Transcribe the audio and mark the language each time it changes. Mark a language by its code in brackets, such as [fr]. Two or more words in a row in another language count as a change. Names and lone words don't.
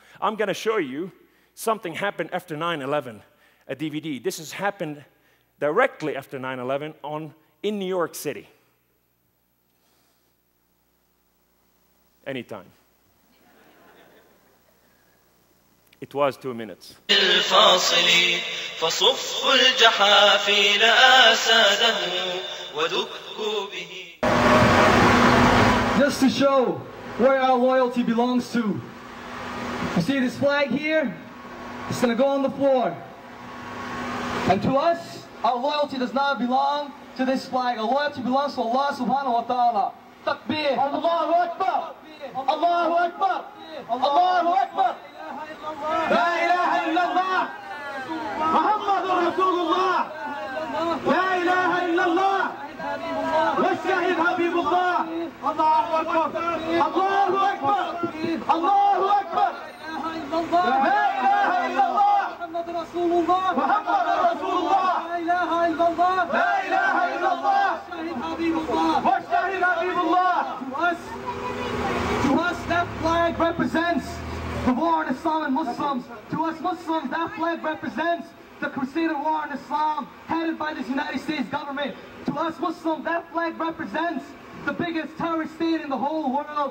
[en] I'm going to show you something happened after 9/11, a DVD. This has happened directly after 9/11 in New York City. Anytime. It was 2 minutes. الفاصل فصف الجحافل آساده ودكوا به. Just to show where our loyalty belongs to. You see this flag here? It's going to go on the floor. And to us, our loyalty does not belong to this flag. Our loyalty belongs to Allah [ar] سبحانه وتعالى. [en] Takbir. [ar] الله أكبر. الله أكبر. الله أكبر. لا إله إلا الله. محمد رسول الله. لا إله إلا الله. والشهيد حبيب الله. الله أكبر. الله أكبر. الله أكبر. لا إله إلا الله. محمد رسول الله. محمد رسول الله. لا إله إلا الله. لا إله إلا الله. والشهيد حبيب الله. والشهيد حبيب الله. [en] To us, that flag represents the war in Islam and Muslims. To us Muslims, that flag represents the Crusader War in Islam, headed by this United States government. To us Muslims, that flag represents the biggest terrorist state in the whole world.